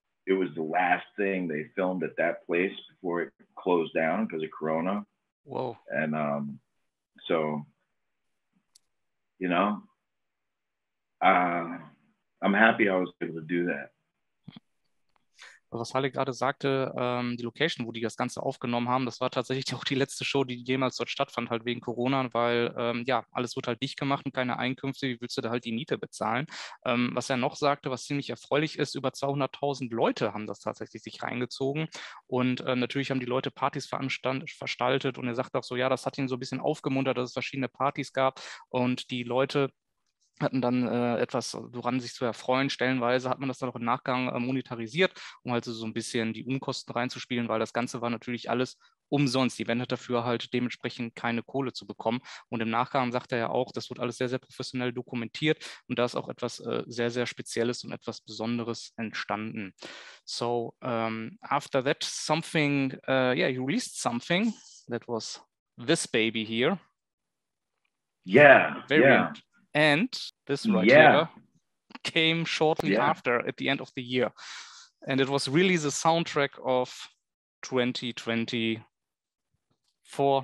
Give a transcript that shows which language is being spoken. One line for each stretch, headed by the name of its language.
English: It was the last thing they filmed at that place before it closed down because of Corona. Whoa. And so, you know, I'm happy I was able to do that.
German: Was Harley gerade sagte, die Location, wo die das Ganze aufgenommen haben, das war tatsächlich auch die letzte Show, die jemals dort stattfand, halt wegen Corona, weil ja, alles wird halt dicht gemacht und keine Einkünfte, wie willst du da halt die Miete bezahlen? Was er noch sagte, was ziemlich erfreulich ist, über 200.000 Leute haben das tatsächlich sich reingezogen, und natürlich haben die Leute Partys veranstaltet, und er sagt auch so, ja, das hat ihn so ein bisschen aufgemuntert, dass es verschiedene Partys gab und die Leute hatten dann etwas, woran sich zu erfreuen. Stellenweise hat man das dann auch im Nachgang monetarisiert, um halt so ein bisschen die Unkosten reinzuspielen, weil das Ganze war natürlich alles umsonst. Die Band hat dafür halt dementsprechend keine Kohle zu bekommen. Und im Nachgang sagt er ja auch, das wird alles sehr, sehr professionell dokumentiert, und da ist auch etwas sehr, sehr Spezielles und etwas Besonderes entstanden.
English: So, after that, something, yeah, you released something that was this baby here. Yeah, Variant. Yeah. And this right here came shortly after, at the end of the year. And it was really the soundtrack of 2024.